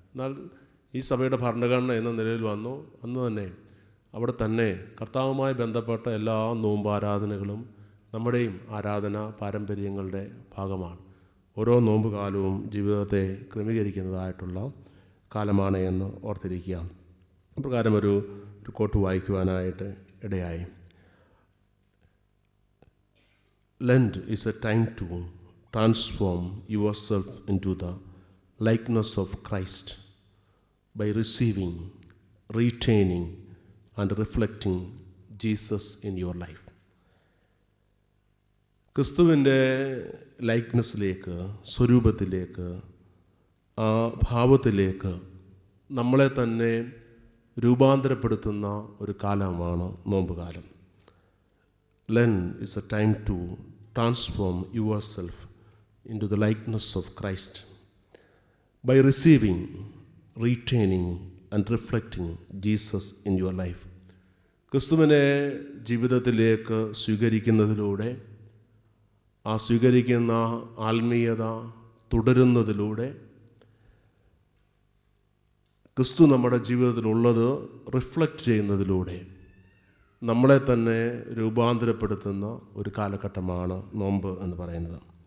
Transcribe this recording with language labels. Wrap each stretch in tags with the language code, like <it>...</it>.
<ml>എന്നാൽ ഈ സഭയുടെ ഭരണഘടന എന്ന നിലയിൽ വന്നു അന്ന് തന്നെ അവിടെ തന്നെ കർത്താവുമായി ബന്ധപ്പെട്ട എല്ലാ നോമ്പാരാധനകളും നമ്മുടെയും ആരാധന പാരമ്പര്യങ്ങളുടെ ഭാഗമാണ്. ഓരോ നോമ്പ് കാലവും ജീവിതത്തെ ക്രമീകരിക്കുന്നതായിട്ടുള്ള കാലമാണ് എന്ന് ഓർത്തിരിക്കുക. പ്രകാരം ഒരു കോട്ട് വായിക്കുവാനായിട്ട് ഇടയായി.</ml> <en>Lent is a time to transform yourself into the likeness of Christ by receiving, retaining and reflecting Jesus in your life.</en> <ml>ക്രിസ്തുവിൻ്റെ ലൈക്നെസ്സിലേക്ക്, സ്വരൂപത്തിലേക്ക്, ആ ഭാവത്തിലേക്ക് നമ്മളെ തന്നെ രൂപാന്തരപ്പെടുത്തുന്ന ഒരു കാലമാണ് നോമ്പ് കാലം.</ml> <en>Lent is a time to transform yourself into the likeness of Christ by receiving, retaining and reflecting Jesus in your life.</en> <ml>ക്രിസ്തുവിനെ ജീവിതത്തിലേക്ക് സ്വീകരിക്കുന്നതിലൂടെ, ആ സ്വീകരിക്കുന്ന ആത്മീയത തുടരുന്നതിലൂടെ, ക്രിസ്തു നമ്മുടെ ജീവിതത്തിലുള്ളത് റിഫ്ലക്റ്റ് ചെയ്യുന്നതിലൂടെ നമ്മളെ തന്നെ രൂപാന്തരപ്പെടുത്തുന്ന ഒരു കാലഘട്ടമാണ് നോമ്പ് എന്ന് പറയുന്നത്.</ml>